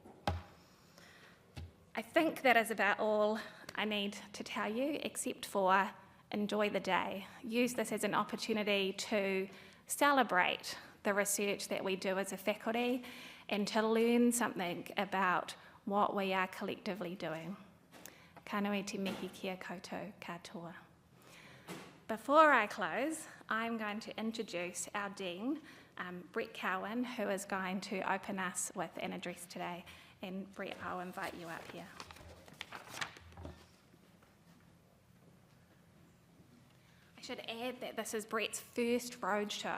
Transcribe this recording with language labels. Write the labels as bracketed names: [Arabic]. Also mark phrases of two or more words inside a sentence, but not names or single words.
[English] I think that is about all I need to tell you, except for enjoy the day. Use this as an opportunity to celebrate the research that we do as a faculty and to learn something about what we are collectively doing. [Māori] Ka nui te mihi kia koutou katoa. [English] Before I close, I'm going to introduce our Dean, Brett Cowan, who is going to open us with an address today. And Brett, I'll invite you up here. I should add that this is Brett's first roadshow.